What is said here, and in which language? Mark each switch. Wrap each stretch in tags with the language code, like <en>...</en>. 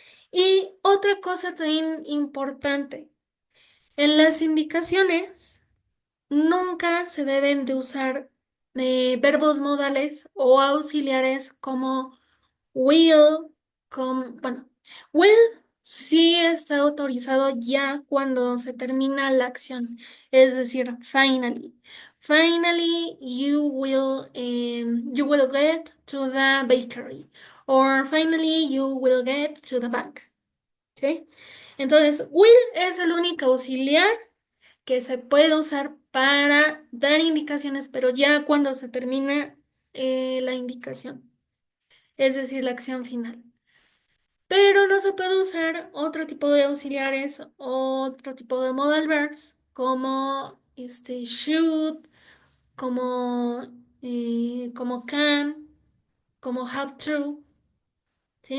<es>Y otra cosa también importante, en las indicaciones nunca se deben de usar verbos modales o auxiliares como will, bueno, will sí está autorizado ya cuando se termina la acción, es decir, finally.</es> <en>Finally, you will get to the bakery. Or finally, you will get to the bank.</en> <es>¿Sí? Entonces, will es el único auxiliar que se puede usar para dar indicaciones, pero ya cuando se termina la indicación, es decir, la acción final. Pero no se puede usar otro tipo de auxiliares, otro tipo de modal verbs, como should, como can, como have to. ¿Sí?</es>